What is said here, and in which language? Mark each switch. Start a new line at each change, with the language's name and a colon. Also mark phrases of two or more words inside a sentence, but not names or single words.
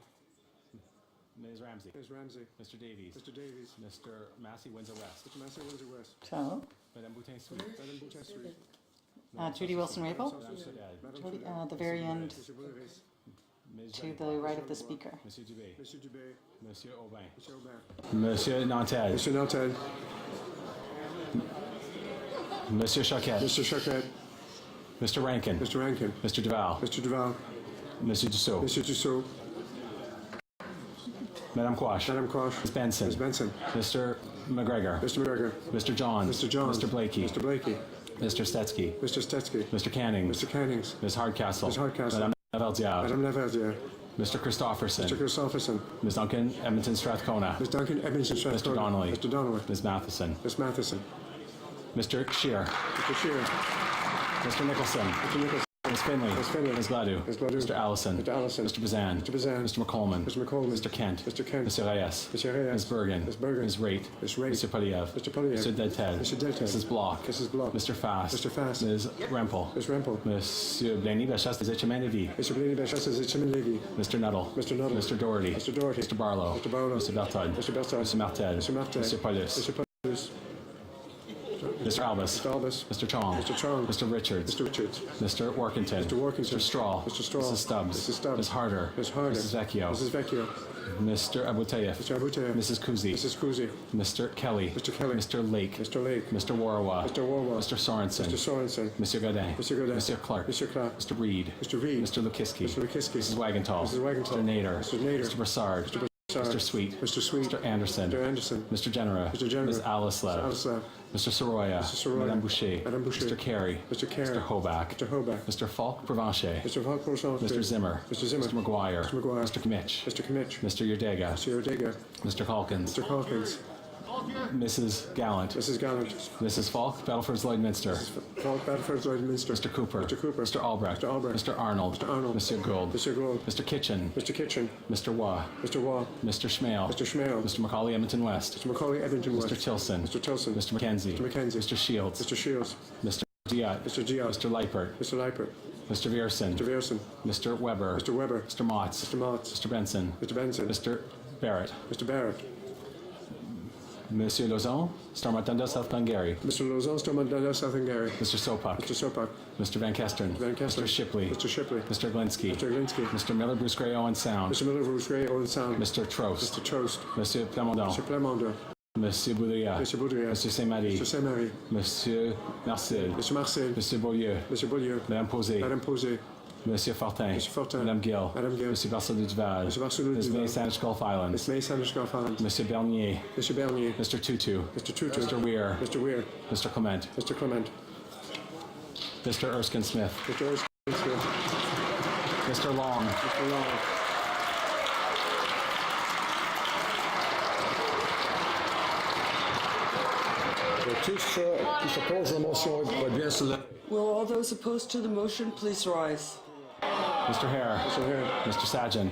English: Ms. Ramsey. Ms. Ramsey. Mr. Davies. Mr. Davies. Mr. Massey, Windsor West. Mr. Massey, Windsor West. So, Madame Boutin-Street. Madame Boutin-Street. Judy Wilson-Raybould, the very end to the right of the speaker. Monsieur Dubé. Monsieur Dubé. Monsieur Aubin. Monsieur Aubin. Monsieur Nantel. Monsieur Nantel. Monsieur Choquette. Monsieur Choquette. Mr. Rankin. Mr. Rankin. Mr. Duval. Mr. Duval. Monsieur Dussault. Monsieur Dussault. Madame Quash. Madame Quash. Ms. Benson. Ms. Benson. Mr. McGregor. Mr. McGregor. Mr. Johns. Mr. Johns. Mr. Blakey. Mr. Blakey. Mr. Stetsky. Mr. Stetsky. Mr. Cannings. Mr. Cannings. Ms. Hardcastle. Ms. Hardcastle. Madame Lavaldière. Madame Lavaldière. Mr. Christopherson. Mr. Christopherson. Ms. Duncan Edmonton Strathcona. Ms. Duncan Edmonton Strathcona. Mr. Donnelly. Mr. Donnelly. Ms. Matheson. Ms. Matheson. Mr. Shear. Mr. Shear. Mr. Nicholson. Mr. Nicholson. Ms. Finley. Ms. Finley. Ms. Gladue. Ms. Gladue. Mr. Allison. Mr. Allison. Mr. Bazan. Mr. Bazan. Mr. McColeman. Mr. McColeman. Mr. Kent. Mr. Kent. Mr. Reyes. Mr. Reyes. Ms. Bergen. Ms. Bergen. Ms. Raitt. Ms. Raitt. Mr. Poliev. Mr. Poliev. Mr. Deltel. Mr. Deltel. Mrs. Block. Mrs. Block. Mr. Fast. Mr. Fast. Ms. Rempel. Ms. Rempel. Monsieur Blaney Bachas des Echemin-Lévis. Mr. Blaney Bachas des Echemin-Lévis. Mr. Nuttall. Mr. Nuttall. Mr. Doherty. Mr. Doherty. Mr. Barlow. Mr. Barlow. Mr. Berthold. Mr. Berthold. Mr. Martel. Mr. Martel. Mr. Paulus. Mr. Paulus. Mr. Albus. Mr. Albus. Mr. Chong. Mr. Chong. Mr. Richards. Mr. Richards. Mr. Workington. Mr. Workington. Mr. Straw. Mr. Straw. Mrs. Stubbs. Mrs. Stubbs. Ms. Harder. Ms. Harder. Mrs. Vecchio. Mrs. Vecchio. Mr. Abouteyev. Mr. Abouteyev. Mrs. Kuzi. Mrs. Kuzi. Mr. Kelly. Mr. Kelly. Mr. Lake. Mr. Lake. Mr. Warwa. Mr. Warwa. Mr. Sorensen. Mr. Sorensen. Mr. Godin. Mr. Godin. Mr. Clark. Mr. Clark. Mr. Reed. Mr. Reed. Mr. Lukiski. Mr. Lukiski. Mrs. Wagenthal. Mrs. Wagenthal. Mr. Nader. Mr. Nader. Mr. Broussard. Mr. Broussard. Mr. Sweet. Mr. Sweet. Mr. Anderson. Mr. Anderson. Mr. Genera. Mr. Genera. Ms. Alislav. Alislav. Mr. Soroya. Mr. Soroya. Madame Boucher. Madame Boucher. Mr. Carey. Mr. Carey. Mr. Hoback. Mr. Hoback. Mr. Falk Provencher. Mr. Falk Provencher. Mr. Zimmer. Mr. Zimmer. Mr. McGuire. Mr. McGuire. Mr. Kmitch. Mr. Kmitch. Mr. Yerdega. Mr. Yerdega. Mr. Calkins. Mr. Calkins. Mrs. Gallant. Mrs. Gallant. Mrs. Falk, Battleford's Lloydminster. Falk, Battleford's Lloydminster. Mr. Cooper. Mr. Cooper. Mr. Albrecht. Mr. Albrecht. Mr. Arnold. Mr. Arnold. Mr. Gould. Mr. Gould. Mr. Kitchen. Mr. Kitchen. Mr. Waugh. Mr. Waugh. Mr. Schmale. Mr. Schmale. Mr. Macaulay Edmonton West. Mr. Macaulay Edmonton West. Mr. Tilson. Mr. Tilson. Mr. McKenzie. Mr. McKenzie. Mr. Shields. Mr. Shields. Mr. Diot. Mr. Diot. Mr. Leipert. Mr. Leipert. Mr. Vierson. Mr. Vierson. Mr. Weber. Mr. Weber. Mr. Motts. Mr. Motts. Mr. Benson. Mr. Benson. Mr. Barrett. Mr. Barrett. Monsieur Lauzon, Stormont-Dundas, South Glengarry. Mr. Lauzon, Stormont-Dundas, South Glengarry. Mr. Sopak. Mr. Sopak. Mr. Van Kesteren. Van Kesteren. Mr. Shipley. Mr. Shipley. Mr. Glinsky. Mr. Glinsky. Mr. Miller, Bruce Gray, Owen Sound. Mr. Miller, Bruce Gray, Owen Sound. Mr. Trost. Mr. Trost. Monsieur Plamondon. Mr. Plamondon. Monsieur Boudria. Mr. Boudria. Monsieur Saint-Marie. Mr. Saint-Marie. Monsieur Marcel. Mr. Marcel. Monsieur Beaulieu. Mr. Beaulieu. Madame Posé. Madame Posé. Monsieur Fortin. Monsieur Fortin. Madame Gill. Madame Gill. Monsieur Barcelou Duval. Monsieur Barcelou Ms. Duval. May Sandwich Gulf Islands. Ms. May Sandwich Gulf Islands. Monsieur Bernier. Monsieur Bernier. Mr. Tutu. Mr. Tutu. Mr. Weir. Mr. Weir. Mr. Clement. Mr. Clement. Mr. Erskine Smith. Mr. Erskine Smith. Mr. Long. Mr. Long.
French: Tous qui s'opposent à la motion vont bien se lever.
English: Will all those opposed to the motion please rise? Mr. Hare. Mr. Hare. Mr. Sajan.